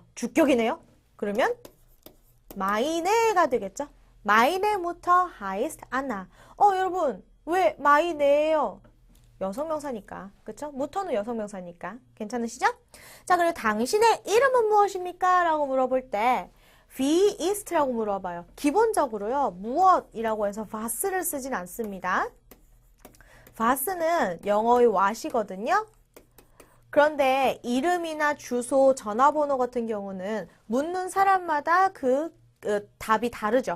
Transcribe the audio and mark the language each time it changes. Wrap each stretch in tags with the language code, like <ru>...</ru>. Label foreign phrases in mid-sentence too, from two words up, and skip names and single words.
<ko>주격이네요. 그러면 meine 가 되겠죠.</ko> <de>meine Mutter heißt Anna.</de> <ko>여러분 왜 meine예요? 여성명사니까. 그쵸? 무터는 여성명사니까. 괜찮으시죠? 자, 그리고 당신의 이름은 무엇입니까? 라고 물어볼 때</ko> <de>wie ist</de> <ko>라고 물어봐요. 기본적으로요. 무엇이라고 해서 was를 쓰진 않습니다. was는 영어의 what이거든요. 그런데 이름이나 주소, 전화번호 같은 경우는 묻는 사람마다 그 답이 다르죠.</ko>